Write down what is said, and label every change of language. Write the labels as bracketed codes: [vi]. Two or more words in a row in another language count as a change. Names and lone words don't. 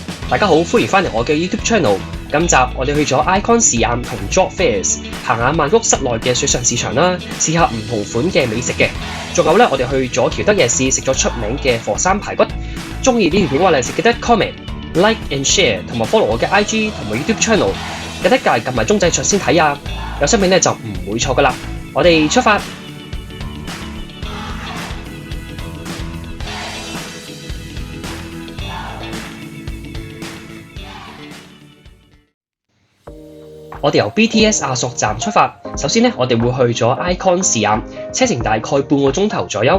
[yue] 大家好，歡迎翻嚟我嘅 [en] YouTube channel。 [yue] 今集我哋去咗 Icon 試驗同 Job Fairs 行下曼谷室內嘅水上市場啦，試下唔同款嘅美食嘅。仲有咧，我哋去咗喬德夜市食咗出名嘅火山排骨。中意呢條片嘅話咧，記得 [en] comment、like and share [yue] 同埋 follow 我嘅 IG 同埋 [en] YouTube channel。 [yue] 記得撳埋鐘仔牆先睇啊，有新片咧就唔會錯噶啦。我哋出發。我哋由 BTS 亞索站出發，首先咧，我哋會去咗 Icon 試驗，車程大概半個鐘頭左右。